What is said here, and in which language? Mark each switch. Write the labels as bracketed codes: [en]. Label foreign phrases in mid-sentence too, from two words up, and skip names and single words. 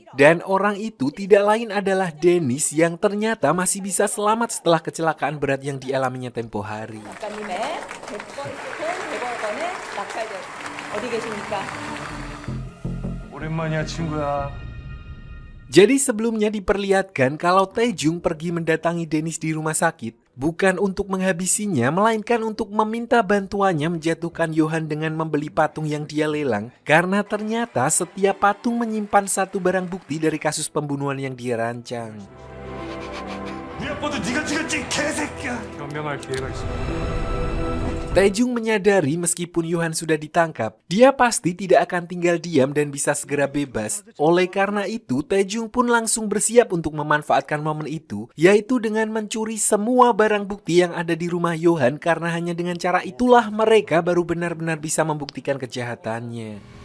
[id] Dan orang itu tidak lain adalah Dennis yang ternyata masih bisa selamat setelah kecelakaan berat yang dialaminya tempo hari. [ko] 작가님의 100번째 낙찰된 어디 계십니까? 오랜만이야 친구야. [id] Jadi sebelumnya diperlihatkan kalau Taejung pergi mendatangi Dennis di rumah sakit, bukan untuk menghabisinya, melainkan untuk meminta bantuannya menjatuhkan Johan dengan membeli patung yang dia lelang, karena ternyata setiap patung menyimpan satu barang bukti dari kasus pembunuhan yang dia rancang. [ko] 우리 아빠도 네가 죽였지 개새끼야. 변명할 기회가 있어. [id] Taejung menyadari meskipun Johan sudah ditangkap, dia pasti tidak akan tinggal diam dan bisa segera bebas. Oleh karena itu, Taejung pun langsung bersiap untuk memanfaatkan momen itu, yaitu dengan mencuri semua barang bukti yang ada di rumah Johan karena hanya dengan cara itulah mereka baru benar-benar bisa membuktikan kejahatannya.